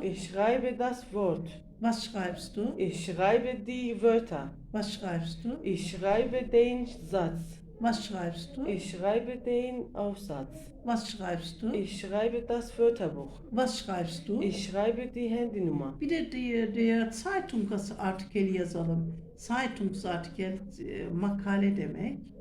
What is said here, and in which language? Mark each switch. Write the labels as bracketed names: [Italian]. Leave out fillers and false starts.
[German] Ich schreibe das Wort. Was schreibst du? Ich schreibe die Wörter. Was schreibst du? Ich schreibe den Satz. Was schreibst du? Ich schreibe den Aufsatz. Was schreibst du? Ich schreibe das Wörterbuch. Was schreibst du? Ich schreibe die Handynummer. [Turkish] Bir de diğer Zeitungsartikel yazalım. Zeitungsartikel makale demek.